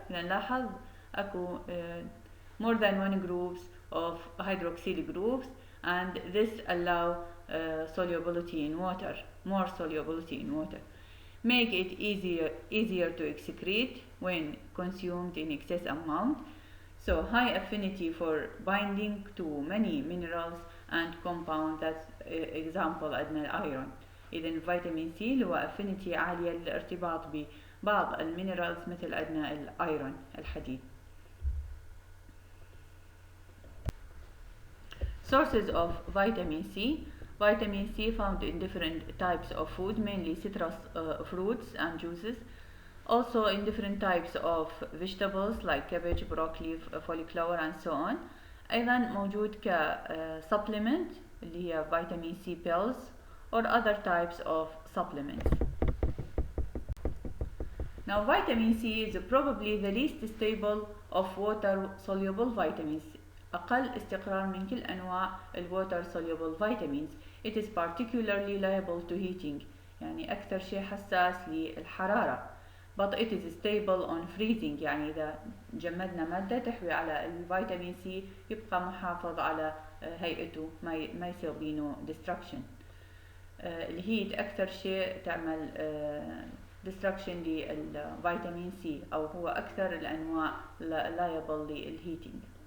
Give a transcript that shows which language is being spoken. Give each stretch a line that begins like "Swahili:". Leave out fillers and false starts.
Arabic: نلاحظ اكو
English: more than one groups of hydroxyl groups, and this allow solubility in water, more solubility in water. Make it easier to excrete when consumed in excess amount. So high affinity for binding to many minerals and compounds. That's example
Arabic: عندنا الأيرون. إذا فيتامين سي له affinity عالية للارتباط ببعض المينرالز مثل عندنا الأيرون الحديد.
English: Sources of vitamin C. Vitamin C found in different types of food, mainly citrus fruits and juices. Also in different types of vegetables like cabbage, broccoli, cauliflower and so on.
Arabic: أيضا موجود
English: supplement
Arabic: اللي هي
English: vitamin C pills or other types of supplements. Now vitamin C is probably the least stable of water soluble vitamins.
Arabic: أقل استقرار من كل أنواع
English: water soluble vitamins. It is particularly liable to heating،
Arabic: يعني أكثر شيء حساس للحرارة.
English: But it is stable on freezing،
Arabic: يعني إذا جمدنا مادة تحوي على الفيتامين سي يبقى محافظ على هيئته، ما يصير بينه destruction. الهيت أكثر شيء تعمل destruction للفيتامين سي، أو هو أكثر الأنواع liable للheating.